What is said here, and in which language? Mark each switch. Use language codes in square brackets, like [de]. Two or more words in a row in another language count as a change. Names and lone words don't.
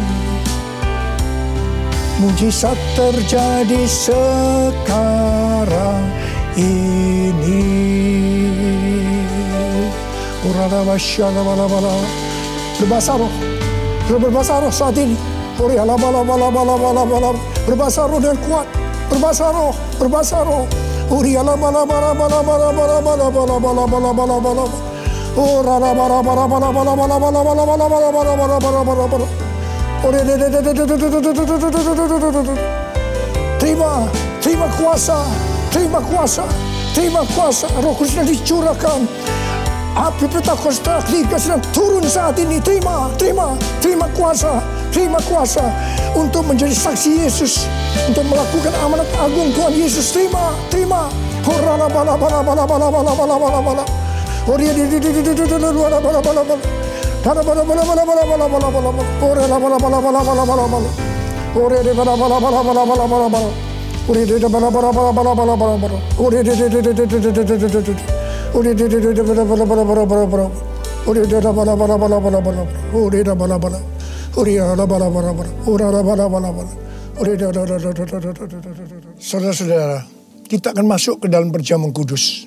[id] Mujizat terjadi sekarang ini. Berbahasa roh. Berbahasa roh saat ini. Berbahasa roh dengan kuat. berbahasa roh, berbahasa roh. Uriala bala bala bala bala bala bala bala bala bala bala bala. Oh rala bala bala bala bala bala bala bala bala bala bala bala bala bala bala. Terima kuasa, terima kuasa, terima kuasa. Roh Kudus sedang dicurahkan. Api Pentakosta sedang turun saat ini. Terima kuasa untuk menjadi saksi Yesus, untuk melakukan amanat agung Tuhan Yesus. Terima. Horala bala bala bala bala bala bala bala bala. Oria di bala bala bala bala. Bala bala bala bala bala bala bala bala. Oria bala bala bala bala bala bala. Oria di bala bala bala bala bala bala bala. Oria di bala bala bala bala bala bala bala. Oria di Saudara-saudara, kita akan masuk ke dalam perjamuan kudus.